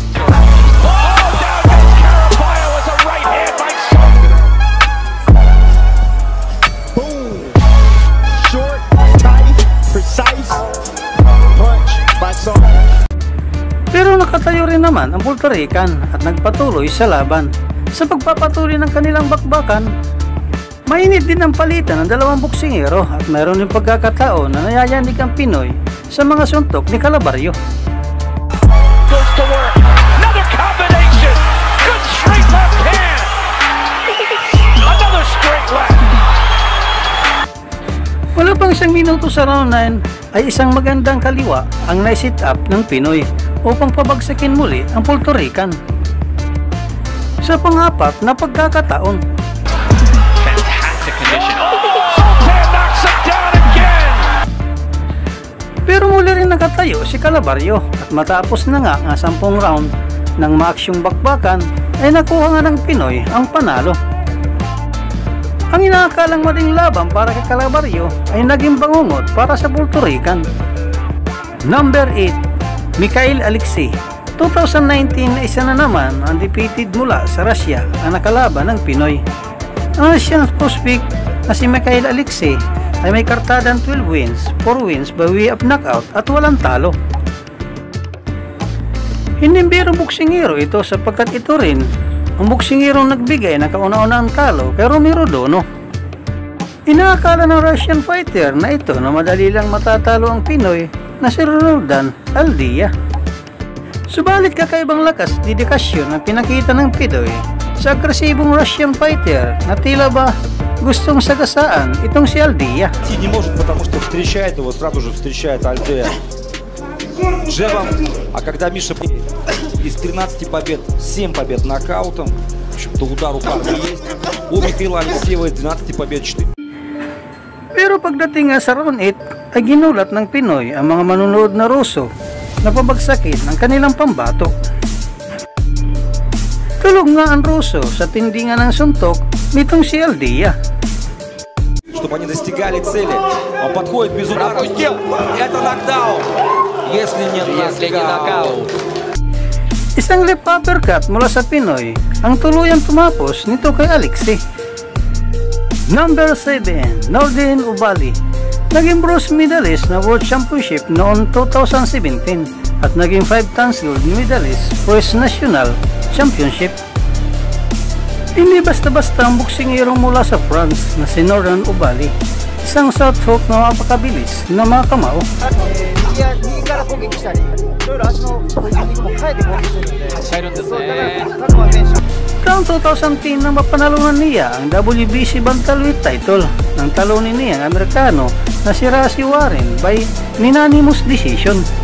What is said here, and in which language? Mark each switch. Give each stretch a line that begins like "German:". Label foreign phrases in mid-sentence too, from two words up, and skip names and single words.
Filipino: Pero nakatayo rin naman ang Puerto Rican at nagpatuloy sa laban. Sa pagpapatuloy ng kanilang bakbakan, mainit din ang palitan ng 2 boksingero at mayroon din pagkakataon na nayayanig ang Pinoy sa mga suntok ni Calabarrio.
English: Goes to work. Another combination. Good straight left hand. Another straight left.
Filipino: Wala pang 1 minuto sa round 9 ay isang magandang kaliwa ang nai-sit up ng Pinoy upang pabagsakin muli ang Puerto Rican. Sa pang-4 na pagkakataon,
English: Fantastic condition. Sultan knocks him down again.
Filipino: pero muli rin nakatayo si Calabarrio at matapos na nga ang 10 round ng maaksyong bakbakan ay nakuha nga ng Pinoy ang panalo. Ang inaakalang maling laban para kay Calabarrio ay naging bangungot para sa Puerto Rican.
English: Number 8, Mikhail Alexei.
Filipino: 2019 na isa na naman ang undefeated mula sa Russia ang nakalaban ng Pinoy. Ang
English: Russian prospect
Filipino: na si Mikhail Alexei ay may kartadang 12
English: wins, 4 wins by way of knockout
Filipino: at walang talo. Hindi biro boksingero ito sapagkat ito rin ang boksingerong nagbigay ng kauna-unahang talo kay Romero Dono. Inaakala ng
English: Russian fighter
Filipino: na ito na madali lang matatalo ang Pinoy na si Roldan Aldia. Subalit kakaibang lakas at dedikasyon ang pinakita ng Pinoy sa agresibong
English: Russian fighter
Filipino: na tila ba gustong sagasaan itong si Aldia.
Russian: Не может, потому что встречает его, сразу же встречает Альдея джебом. А когда Миша из 13 побед 7 побед нокаутом, в общем-то удар у парня есть. У Михаила Алексеева 12 побед 4.
Filipino: Pero pagdating nga sa round 8 ay ginulat ng Pinoy ang mga manunood na Ruso na pabagsakin ang kanilang pambato. Tulog nga ang Ruso sa tindingan ng suntok nitong si Aldia.
Russian: Чтобы они достигали цели. Он подходит без удара. Это нокдаун. Если не нокаут.
Filipino: Isang
English: left uppercut
Filipino: mula sa Pinoy ang tuluyang tumapos nito kay Alexei.
English: Number 7, Nordin Ubali. Naging bronze medalist na World Championship noong 2017 at naging 5 times gold medalist for his National Championship.
Filipino: Hindi basta-basta ang boksingerong mula sa France na si Nordin Ubali. Isang
English: south hook
Filipino: na mapakabilis na mga kamao. Taong 2010 nang mapanalunan niya ang WBC Bantamweight title ng talunin niya ang Amerikano na si Rocky Warren
English: by unanimous decision.